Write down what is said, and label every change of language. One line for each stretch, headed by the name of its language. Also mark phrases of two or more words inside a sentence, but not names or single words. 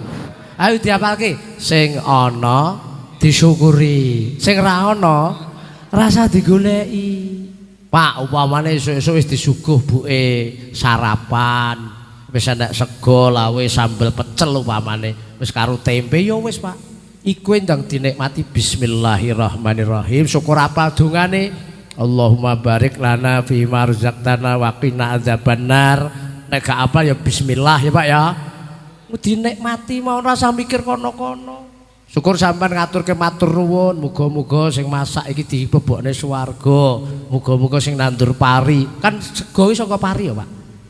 Javanese: Ayo diapalke sing ana disyukuri sing ra ana rasa digoleki Pak upamane esuk-esuk wis disuguh buke sarapan wis enek sego lawe sambel pecel upamane wis karo tempe ya wis Pak iku ndang dinikmati bismillahirrahmanirrahim syukur apa dongane
Arabic: اللهم بارك لنا فيما رزقتنا وقنا عذاب النار
Javanese: nek gak apa ya bismillah ya Pak ya dinikmati mau rasa mikir kono-kono. Syukur sampean ngaturke matur nuwun, muga-muga sing masak iki dibebokne swarga. Muga-muga sing nandur pari, kan sego iki saka pari ya, Pak.